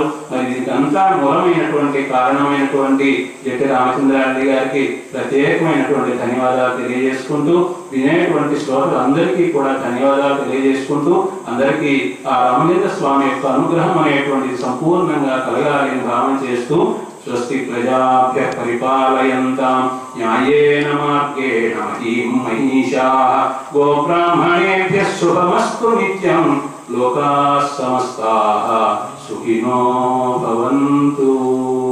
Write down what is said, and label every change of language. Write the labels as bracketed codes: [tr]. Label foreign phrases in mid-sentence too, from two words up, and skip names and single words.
[te] మరి దీనికంతా మూలమైనటువంటి కారణమైనటువంటి జట్టి రామచంద్రారెడ్డి గారికి ప్రత్యేకమైనటువంటి ధన్యవాదాలు తెలియజేసుకుంటూ, వినేటువంటి శ్రోతలు అందరికీ కూడా ధన్యవాదాలు తెలియజేసుకుంటూ, అందరికీ ఆ రామచంద్ర స్వామి యొక్క అనుగ్రహం అనేటువంటిది సంపూర్ణంగా కలగాలని భావన చేస్తూ, [sa] స్వస్తి ప్రజాభ్యః పరిపాలయంతాం న్యాయేన మార్గేణ మహీం మహిషాః గోబ్రాహ్మణేభ్యః శుభమస్తు నిత్యం లోకాః సమస్తాః సుఖినో భవంతు.